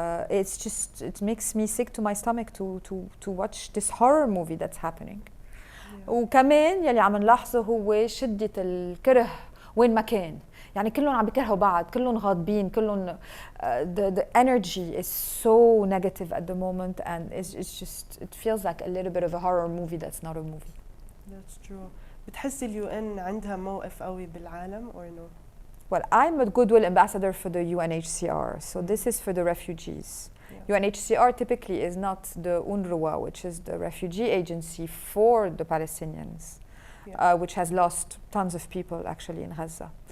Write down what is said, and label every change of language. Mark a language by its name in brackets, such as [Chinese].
[English] It's just, it makes me sick to my stomach to watch this horror movie that's happening. [Arabic] وكمان يلي عم نلاحظه هو شدة الكره وين ما كان. يعني كلهم عم بيكرهوا بعض، كلهم غاضبين، كلهم [English] the energy is so negative at the moment, and it's just, it feels like a little bit of a horror movie that's not a movie. That's true. [Arabic] بتحسي الUN عندها موقف قوي بالعالم [English] or no? Well, I'm a goodwill ambassador for the UNHCR, so this is for the refugees. Yeah. UNHCR typically is not the UNRWA, which is the refugee agency for the Palestinians, which has lost tons of people actually in Gaza.